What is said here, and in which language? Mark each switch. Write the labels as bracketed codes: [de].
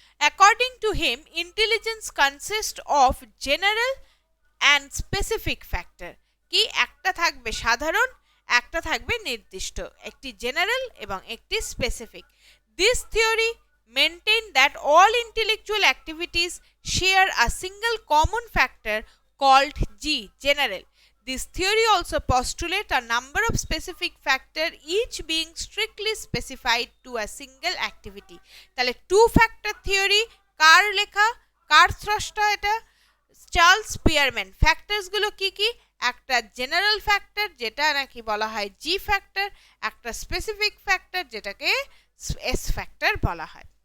[en] According to him, intelligence consists of general and specific factor. [bn] কি একটা থাকবে সাধারণ, একটা থাকবে নির্দিষ্ট, একটি জেনারেল এবং একটি specific. [en] This theory maintained that all intellectual activities share a single common factor called G, general. This theory also postulates a number of specific factors, each being strictly specified to a single activity. [bn] তাহলে two factor theory কার লেখা, কার স্রষ্টা? এটা Charles Spearman. Factors গুলো কি কি? একটা general factor যেটা নাকি বলা হয় জি ফ্যাক্টর, একটা স্পেসিফিক ফ্যাক্টর যেটাকে এস ফ্যাক্টর বলা হয়।